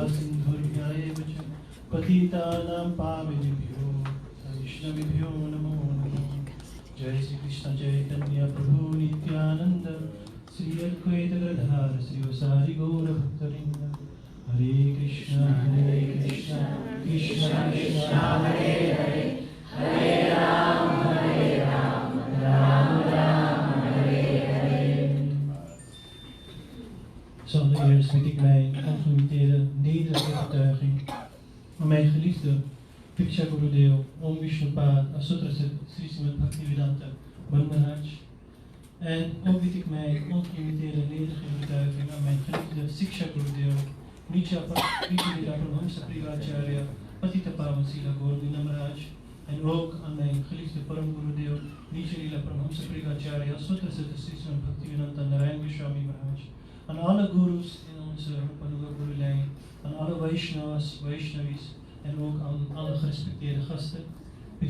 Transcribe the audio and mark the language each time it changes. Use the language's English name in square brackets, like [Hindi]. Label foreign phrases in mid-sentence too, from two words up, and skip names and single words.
[Sanskrit] Sindhurvyaeva Cha Patitanam Pavanebhyo Vaishnavibhyo Namo Namo Jai Sri Krishna Chaitanya Prabhu Nityananda Sri Advaita Gadadhara Sri Vasari Gaura Bhaktarinda Hare Krishna Krishna Krishna Hare Hare Hare Ram, Ram Ram, Hare Hare. [Dutch] Allereerst wil ik mijn ongelimiteerde nederige getuiging aan mijn geliefde Piksha Gurudev, Om Vishnupad, Asutra Sri Srimad Bhaktivedanta Maharaj. En ook wil ik mijn ongelimiteerde nederige getuiging aan mijn geliefde Siksha Gurudev, Nitya Paramahamsa Privacharya, Patita Pavan Srila Gaura Maharaj. En ook aan mijn geliefde Param Gurudev, Nitya Paramahamsa Privacharya, Asutra Sri Srimad Bhaktivedanta Narayan Goswami Maharaj. Aan alle gurus in onze Rupanuga Guru-lijn, aan alle Vaishnavas, Vaishnavis en ook aan alle gerespecteerde gasten, bied